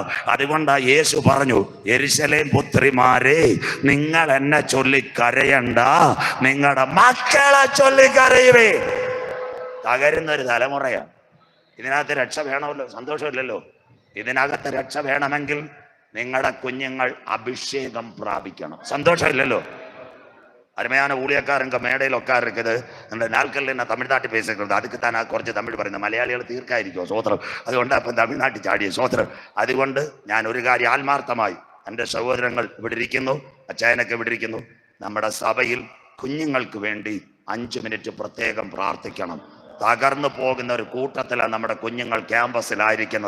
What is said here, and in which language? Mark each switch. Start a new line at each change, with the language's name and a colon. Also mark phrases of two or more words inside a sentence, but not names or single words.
Malayalam: അതുകൊണ്ടാ യേശു പറഞ്ഞു യെരുശലേം പുത്രിമാരെ നിങ്ങൾ എന്നെ ചൊല്ലി കരയണ്ട, നിങ്ങളുടെ മക്കളെ ചൊല്ലി കരയുവേ. തകരുന്ന ഒരു തലമുറയാണ്. ഇതിനകത്ത് രക്ഷ വേണമല്ലോ. സന്തോഷമില്ലല്ലോ. ഇതിനകത്ത് രക്ഷ വേണമെങ്കിൽ നിങ്ങളുടെ കുഞ്ഞുങ്ങൾ അഭിഷേകം പ്രാപിക്കണം.
Tamil: സന്തോഷമില്ലല്ലോ. അരുമயான ஊழியக்காரங்க மேடையில் உட்காருக்குது. அந்த நாட்களில் நான் தமிழ்நாட்டு பேசுகிறது. அதுக்கு தான் நான்
Malayalam: കുറച്ച് തമിഴ് പറയുന്നത്. മലയാളികൾ തീർക്കായിരിക്കും. സ്വോത്രം. അതുകൊണ്ട് അപ്പം തമിഴ്നാട്ടിൽ ചാടിയ സ്വോത്രം. അതുകൊണ്ട് ഞാൻ ഒരു കാര്യം ആത്മാർത്ഥമായി, എൻ്റെ സഹോദരങ്ങൾ ഇവിടെ ഇരിക്കുന്നു, അച്ചായനൊക്കെ ഇവിടെ ഇരിക്കുന്നു, നമ്മുടെ സഭയിൽ കുഞ്ഞുങ്ങൾക്ക് വേണ്ടി 5 മിനിറ്റ് പ്രത്യേകം പ്രാർത്ഥിക്കണം. തകർന്നു പോകുന്ന ഒരു കൂട്ടത്തിലാണ് നമ്മുടെ കുഞ്ഞുങ്ങൾ ക്യാമ്പസിലായിരിക്കുന്നത്.